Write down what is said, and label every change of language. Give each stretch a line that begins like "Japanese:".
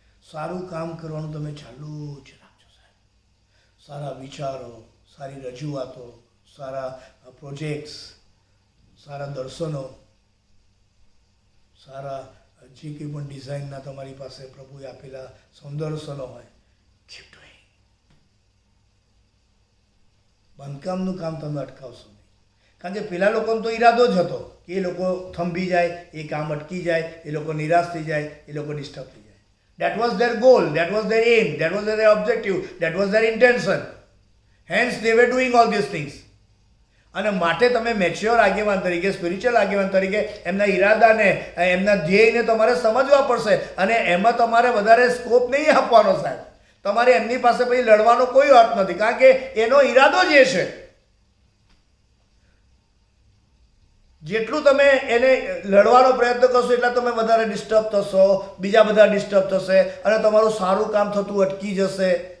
Gujarati: સારું કામ કરવાનું તમે ચાલુ જ રાખજો સાહેબ. સારા વિચારો, સારી રજૂઆતો, સારા પ્રોજેક્ટ્સ, સારા દર્શનો, સારા જે કંઈ પણ ડિઝાઇનના તમારી પાસે પ્રભુએ આપેલા સૌંદર્શનો હોય,
English: Keep doing.
Gujarati: બાંધકામનું કામ તમે અટકાવશો નહીં. કારણ કે પેલા લોકોનો તો ઈરાદો જ હતો કે એ લોકો થંભી જાય, એ કામ અટકી જાય, એ લોકો નિરાશ થઈ જાય, એ લોકો ડિસ્ટર્બ થઈ જાય.
English: That was their goal, that was their aim, that was their objective, that was their intention. Hence they were doing all these things.
Gujarati: અને માટે તમે મેચ્યોર આગેવાન તરીકે, સ્પિરિચ્યુઅલ આગેવાન તરીકે એમના ઈરાદાને, એમના ધ્યેયને તમારે સમજવા પડશે. અને એમાં તમારે વધારે સ્કોપ નહીં આપવાનો સાહેબ. તમારે એમની પાસે પછી લડવાનો કોઈ અર્થ નથી, કારણ કે એનો ઈરાદો જે છે, જેટલું તમે એને લડવાનો પ્રયત્ન કરશો એટલા તમે વધારે ડિસ્ટર્બ થશો, બીજા બધા ડિસ્ટર્બ થશે, અને તમારું સારું કામ થતું અટકી જશે.